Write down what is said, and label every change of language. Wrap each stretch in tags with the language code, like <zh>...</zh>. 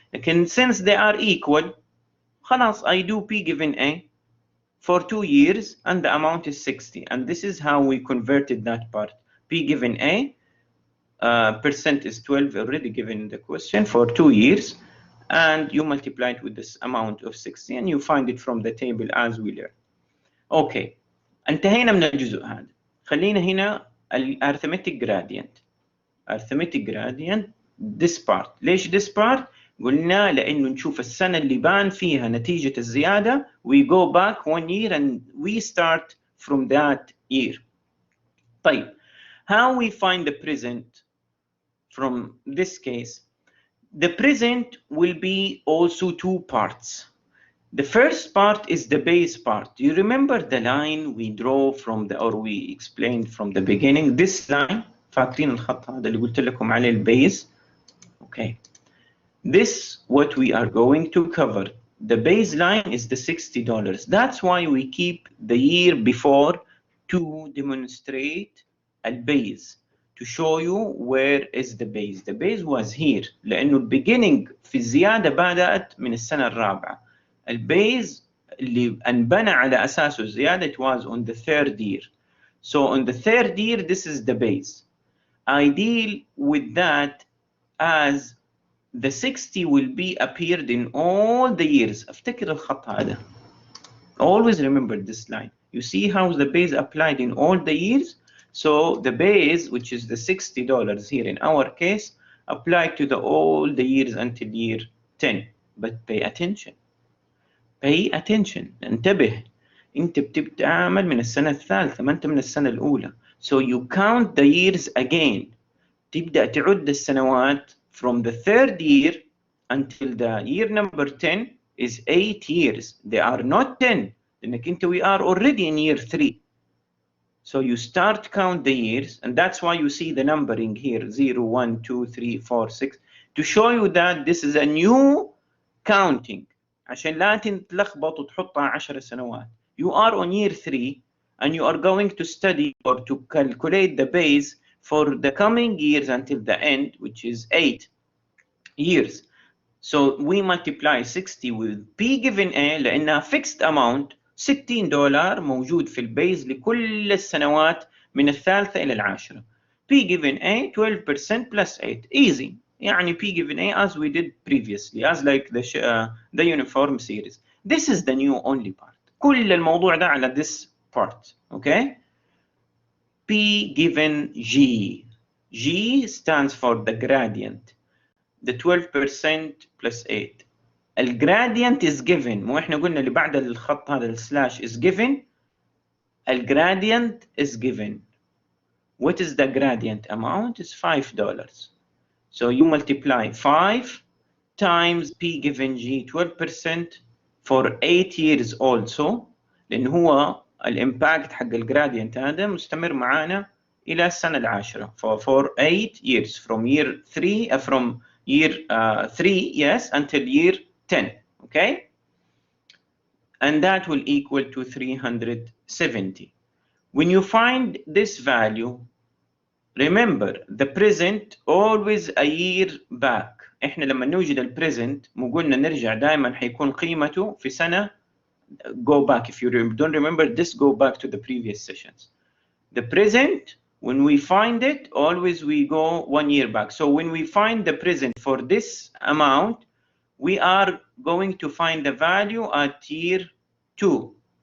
<ar>لكن</ar> <en>since they are equal,</en> <ar>خلاص</ar> <en>I do P given A for 2 years and the amount is 60. And this is how we converted that part. P given A, percent is 12 already given in the question for 2 years. And you multiply it with this amount of 60 and you find it from the table as we learned. Okay,</en> <ar>انتهينا من الجزء هذا. خلينا هنا الارثمتيك جرادينت.</ar> <en>arithmetic gradient this part.</en> <ar>ليش</ar> <en>this part؟</en> <ar>قلنا لأنه نشوف السنة اللي بان فيها نتيجة الزيادة</ar> <en>we go back 1 year and we start from that year.</en> <ar>طيب</ar> <en>how we find the present from this case? The present will be also 2 parts. The first part is the base part. Do you remember the line we draw from the, or we explained from the beginning? This line,</en> <ar>فاكرين الخط هذا اللي قلت لكم عليه البيز؟</ar> <en>Okay. This what we are going to cover. The baseline is the $60. That's why we keep the year before to demonstrate a base, to show you where is the base. The base was here</en> <ar>لأنه beginning في الزيادة بدأت من السنة الرابعة. البيز اللي انبنى على أساسه الزيادة</ar> <en>it was on the 3rd year. So on the 3rd year this is the base. I deal with that as the 60 will be appeared in all the years.</en> <ar>افتكر الخط هذا.</ar> <en>Always remember this line. You see how the base applied in all the years? So the base, which is the $60 here in our case, applied to all the years until year 10. But pay attention. Pay attention.</en> <ar>انتبه. انت بتتعامل من السنة الثالثة ما انت من السنة الأولى.</ar> <en>So you count the years again.</en> <ar>تبدأ تعد السنوات</ar> <en>from the 3rd year until the year number 10 is 8 years. They are not 10.</en> <ar>لأنك انت</ar> <en>we are already in year 3. So you start count the years and that's why you see the numbering here 0, 1, 2, 3, 4, 6 to show you that this is a new counting.</en> <ar>عشان لا تتلخبط وتحطها 10 سنوات.</ar> <en>You are on year 3 and you are going to study or to calculate the base for the coming years until the end, which is 8 years. So we multiply 60 with P given A</en> <ar>لأنها</ar> <en>fixed amount</en> <ar>$60 موجود في البيز لكل السنوات من الثالثة إلى العاشرة.</ar> <en>P given A 12% plus 8. Easy.</en> <ar>يعني</ar> <en>P given A as we did previously, as like the uniform series. This is the new only part.</en> <ar>كل الموضوع ده على</ar> <en>this part. Okay? P given G. G stands for the gradient. The 12% plus 8. الجرادينت is given.</en> <ar>مو احنا قلنا اللي بعد الخط هذا السلاش</ar> <en>is given. الجرادينت is given. What is the gradient amount? Is $5. So you multiply 5 times P given G 12% for 8 years also.</en> <ar>لأن هو الإمباكت حق الجرادينت هذا مستمر معانا إلى السنة العاشرة.</ar> <en>For 8 years from year 3 from year 3 yes until year 10. Okay, and that will equal to 370. When you find this value, remember the present always a year back.</en> <ar>احنا لما نوجد البريزنت مو قلنا نرجع دائما حيكون قيمته في سنة.</ar> <en>Go back if you don't remember this, go back to the previous sessions. The present, when we find it, always we go 1 year back. So when we find the present for this amount, we are going to find the value at year 2.</en>